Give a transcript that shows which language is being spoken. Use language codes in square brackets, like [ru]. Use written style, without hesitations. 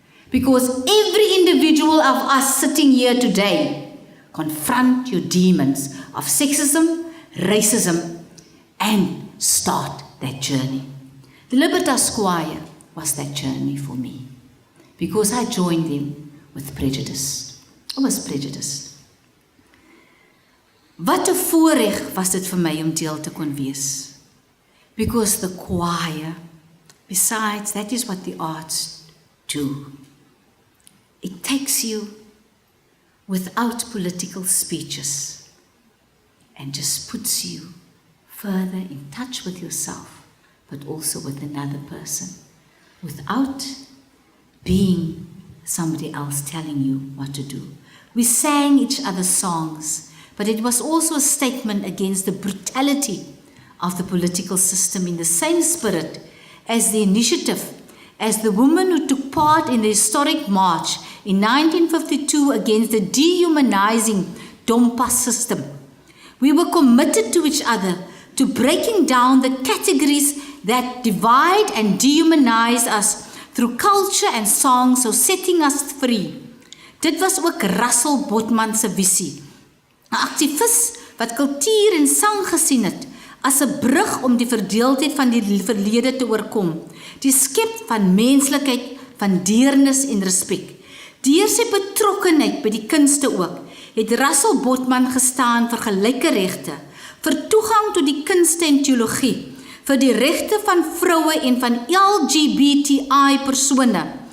[en] Because every individual of us sitting here today, confront your demons of sexism, racism, and start that journey. The Libertas Choir was that journey for me, because I joined them with prejudice. I was prejudiced. [af] Wat 'n voorreg was dit vir my om deel te kon wees. [en] Because the choir, besides, that is what the arts do. It takes you without political speeches and just puts you further in touch with yourself, but also with another person, without being somebody else telling you what to do. We sang each other's songs, but it was also a statement against the brutality of the political system in the same spirit as the initiative, as the women who took part in the historic march in 1952 against the dehumanizing Dompas system. We were committed to each other, to breaking down the categories that divide and dehumanize us through culture and song, so setting us free. [af] Dit was ook Russel Botman se visie. 'n Aktivis wat kultuur en sang gesien het as 'n brug om die verdeeldheid van die verlede te oorkom, die skep van menslikheid, van deernis en respek. Deur sy betrokkenheid by die kunste ook, het Russel Botman gestaan vir gelyke regte, vir toegang tot die kunste en teologie, vir die regte van vroue en van LGBTI persone.